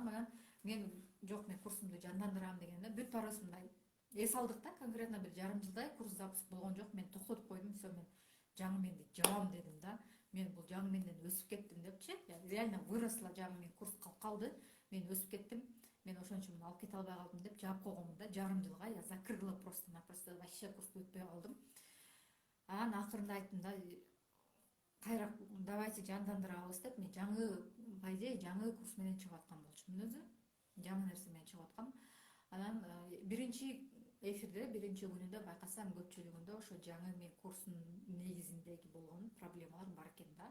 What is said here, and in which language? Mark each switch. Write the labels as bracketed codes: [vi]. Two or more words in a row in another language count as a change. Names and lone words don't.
[ky] Мен жок, мен курсумду жандандырам дегенде бүт баарыбыз мындай эс алдык да. Конкретно бир жарым жылдай курс запуск болгон жок. Мен токтотуп койдум, всё, мен жаңы менди жабам дедим да. Мен бул жаңы менден өсүп кеттим депчи. [ru] Реально выросла [ky] жаңы мен, курс калып калды. Мен өсүп кеттим. Мен ошон үчүн алып кете албай калдым деп жаап койгонмун да. Жарым жылга [ru] я закрыла просто-напросто, вообще [ky] курсту өтпөй калдым. Анан акырында айттым да, кайра давайте жандандырабыз деп. Мен жаңы, [ru] по идее, [ky] жаңы курс менен чыгып аткан болчумун өзү. Жаңы нерсе менен чыгып аткам. Анан биринчи эфирде, биринчи күнүндө байкасам көпчүлүгүндө ошо жаңы мен курсунун негизиндеги болгон проблемалар бар экен да.